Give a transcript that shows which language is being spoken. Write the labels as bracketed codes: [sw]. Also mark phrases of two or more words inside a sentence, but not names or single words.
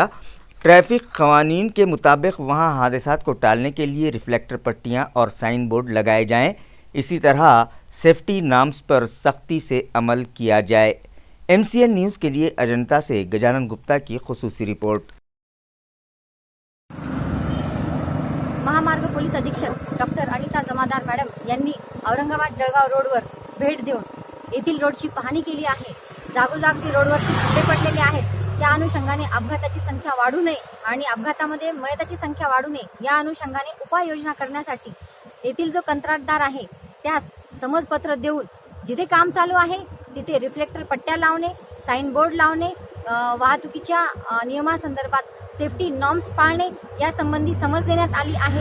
[ur] ٹریفک قوانین کے مطابق وہاں حادثات کو ٹالنے کے لیے ریفلیکٹر پٹیاں اور سائن بورڈ لگائے جائیں. اسی طرح سیفٹی نارمز پر سختی سے عمل کیا جائے. MCN نیوز کے لیے اجنتا سے گجانن گپتا کی خصوصی رپورٹ. [mr] महामार्ग पोलीस अधीक्षक डॉक्टर अनिता जमादार मॅडम यांनी औरंगाबाद जळगाव रोडवर भेट देऊन येथील रोडची पाहणी केली आहे. जागोजागी रोडवर खड्डे पडलेले आहेत. त्या अनुषंगाने अपघाताची संख्या वाढू नये आणि अपघातामध्ये मयताची संख्या वाढू नये या अनुषंगाने उपाययोजना करण्यासाठी येथील जो कंत्राटदार आहे त्यास समजपत्र देऊन जिथे काम चालू आहे तिथे रिफ्लेक्टर पट्ट्या लावणे, साइन बोर्ड लावणे, वाहतुकीच्या नियमासंदर्भात सेफ्टी नॉर्म्स पाळणे यासंबंधी समज देण्यात आली आहे.